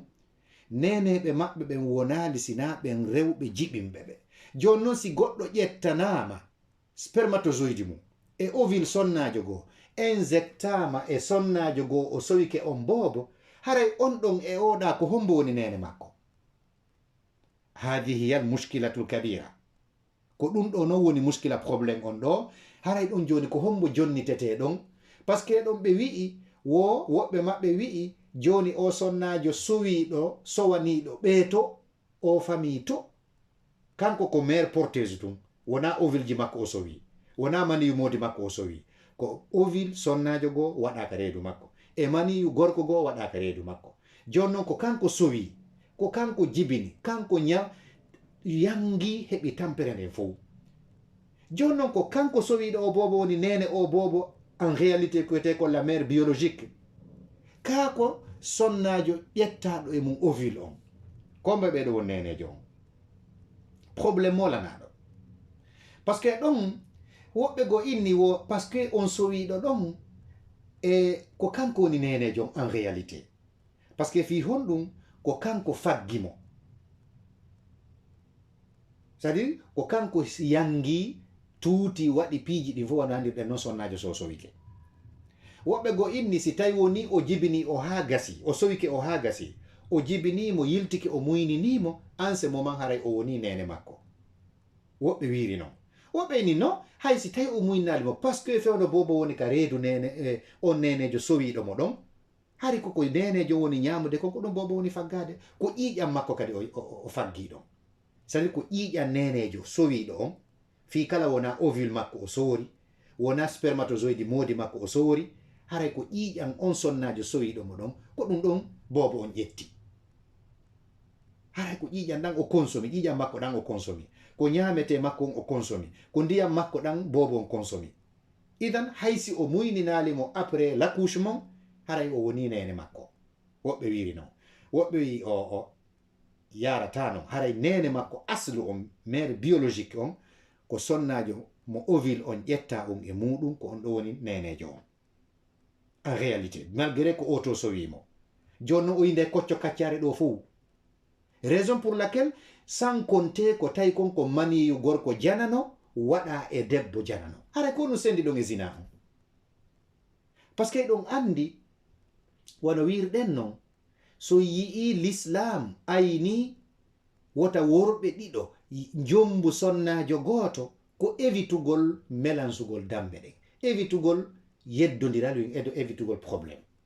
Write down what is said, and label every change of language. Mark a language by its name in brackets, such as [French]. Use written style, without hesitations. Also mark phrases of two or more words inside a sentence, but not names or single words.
[Fula] neneɓe maɓɓe ɓen wonali sina ɓen rewɓe jiɓinɓe ɓe joni noon si goɗɗo ƴettanama spermatozoide mum e ovule sonnajo goo injectama e sonnajo goo o sowike on boobo haray on ɗon e oɗa ko hombo woni nene makko [Arabic] هذه المشكلة الكبيرة [Fula] ko ɗum ɗo noon woni muskila probléme on ɗo haray ɗon joni ko hombo jonnitete ɗon [French] par ce que [Fula] ɗon ɓe wi'i woɓɓe maɓɓe wi'i joni o sonnajo sowiɗo sowaniɗo ɓeeto o famille to kanko ko mère porteuse tum wona ovule ji makko o sowi wona maniyu modi makko o sowi ko ovule sonnajo goo waɗaka reedu makko e maniyu gorko goo waɗaka reedu makko joni noon ko kanko sowi ko kanko jibini kanko yangi heɓi tampere nden fof joni noon ko kanko sowiɗo o bobo woni nene o bobo [French] en réalité [Fula] koyete ko [French] la mère biologique [Fula] kako sonnajo ƴettaɗo e mum ovule on kombe ɓeɗo won nenejo on probléme molanaɗo [French] par ce que [Fula] ɗon woɓɓe go inni wo [French] par ce que [Fula] on sowiɗo ɗon e ko kanko woni nenejo on [French] en réalité par ce que [Fula] fi honɗum ko kanko faggimo [French] c'est à dire [Fula] ko kanko yangi tuuti waɗi piiji ɗi fof wano andirɗen noon sonnajo so sowike woɓɓe go inni si tawi woni o jibini o ha gasi o sowike o ha gasi o jibinimo yiltike o muyninimo [French] en ce moment [Fula] haray o woni nene makko woɓɓe wiiri noon woɓɓe inni non hay si tawi o muynalimo [French] par ce que [Fula] fewno bobo woni ka reedu nene on nenejo sowiɗo mo ɗon hari koko nenejo woni ñamude konko ɗon bobo woni faggade ko ƴiƴam makko kadi o faggi ɗon [French] c'est à dire [Fula] ko ƴiƴam nenejo sowiɗo on fi kala wona ovule makko o soori wona spermatozoide modi makko o soori haray ko ƴiƴam on sonnajo sowiɗo mo ɗon ko ɗum ɗon bobo on ƴetti haray ko ƴiƴam ɗan o consomi ƴiƴam makko ɗan o consomi ko ñamete makko on o consomi ko ndiyam makko ɗan bobo on consomi idan haysi o muyninalimo [French] après l'accouchement [Fula] haray o woni nene makko woɓɓe wiiri noon woɓɓe wi o yarata noon haray nene makko aslu on [French] mère biologique [Fula] on ko sonnajo mo ovule on ƴetta on e muɗum ko on ɗo woni nenejo on en réalité malgré ko auto sowimo joni noon o yinde kocco kaccare ɗo fof [French] raison pour laquelle sans compter [Fula] ko tawi konko maniyu gorko janano waɗa e debbo janano haray ko ɗum sendi ɗon e zina on [French] par ce que [Fula] ɗon andi wono wirɗen noon so yii l'islam ayni wota worɓe ɗiɗo jombu sonnajo gooto ko évitugol mélansugol dambe ɗen évitugol yeddodiral évitugol probléme